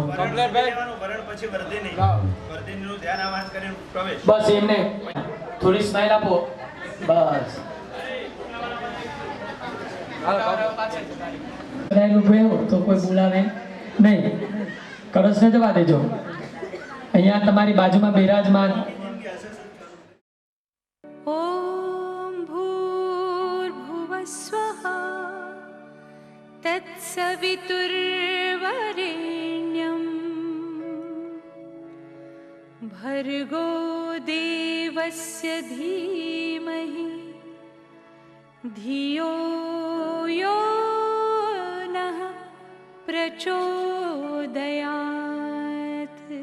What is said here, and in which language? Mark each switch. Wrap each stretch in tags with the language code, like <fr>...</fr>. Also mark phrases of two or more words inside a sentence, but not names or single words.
<gu>બસ એમને થોડી સ્માઈલ આપો. બસ તો કોઈ બોલાવે નહીં. કળશને જવા દેજો. અહીંયા તમારી બાજુમાં બિરાજમાન</gu> <sa>ॐ भूर्भुवस्वः तत्सवितुर्वरेण्यं भर्गो देवस्य धीमहि धियो यो नः प्रचोदयात्.</sa>